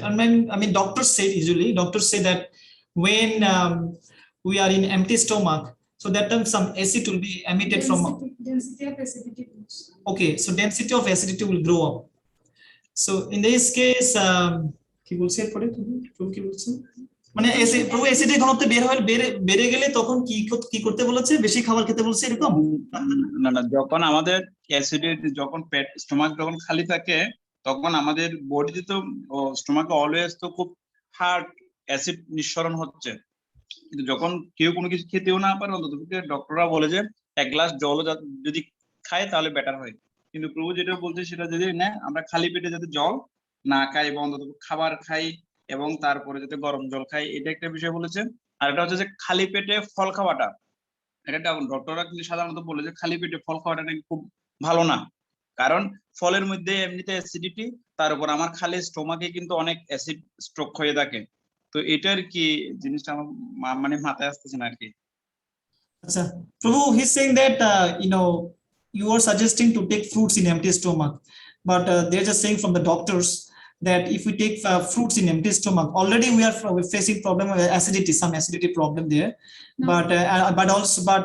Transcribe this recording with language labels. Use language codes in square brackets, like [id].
[en] I mean doctors say that when we are in empty stomach, so that time some acid will be emitted from density of acidity. Okay, so density of acidity will grow up. So in this case [bn] কি বলছে পরে তুমি কি বলছো, মানে অ্যাসিডের ঘনত্ব বেড়ে গেলে তখন কি করতে বলেছে, বেশি খাবার খেতে বলছে এরকম? না, যখন আমাদের যখন পেট স্টোমাক যখন খালি থাকে তখন আমাদের বডিতে তো স্টোমাকে অলওয়েজ তো খুব হার্ড অ্যাসিড নিঃসরণ হচ্ছে, কিন্তু যখন কেউ কোনো কিছু খেতেও না পারে অন্তত ডক্টররা বলে যে 1 গ্লাস জল যদি খায় তাহলে বেটার হয়। কিন্তু প্রভু যেটা বলছে সেটা যদি না, আমরা খালি পেটে যাতে জল না খাই এবং অন্তত খাবার খাই এবং তারপরে যাতে গরম জল খাই, এটা একটা বিষয় বলেছে। আর এটা হচ্ছে যে খালি পেটে ফল খাওয়াটা, এটা ডক্টররা কিন্তু সাধারণত বলে যে খালি পেটে ফল খাওয়াটা নাকি খুব ভালো না, কারণ ফলের মধ্যে এমনিতে অ্যাসিডিটি, তার উপর আমার খালি স্টোমাকে কিন্তু অনেক অ্যাসিড স্ট্রোক হয়ে থাকে। তো এটার কি জিনিসটা আমার মানে মাথায় আসতেছে না আর কি। আচ্ছা, [en] Prabhu, he's saying that you are suggesting to take fruits in empty stomach, but they're just saying from the doctors that if we take fruits in empty stomach, already we are facing problem of acidity, some acidity problem there. No. But also,